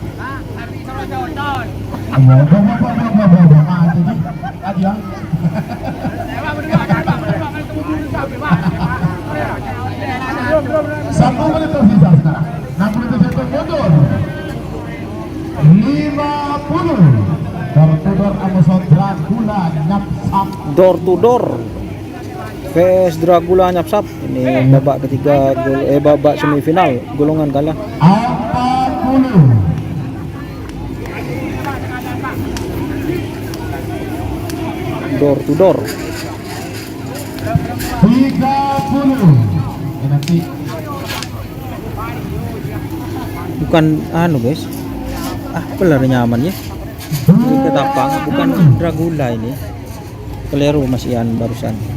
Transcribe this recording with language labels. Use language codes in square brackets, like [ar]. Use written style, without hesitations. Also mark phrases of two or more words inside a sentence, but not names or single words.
[id] Aja. 1 menit tersisa sekarang. 60 detik mundur. 50. Door-to-door Amazon Dracula nyapsap. Door to door vs Dracula nyapsap. Ini babak ketiga babak semifinal golongan kalah. 40. Door to door. 30. Ini nanti Bukan anu guys. Pelar nyaman ya. Ini ketapang bukan Dracula ini. Keliru Mas Ian barusan.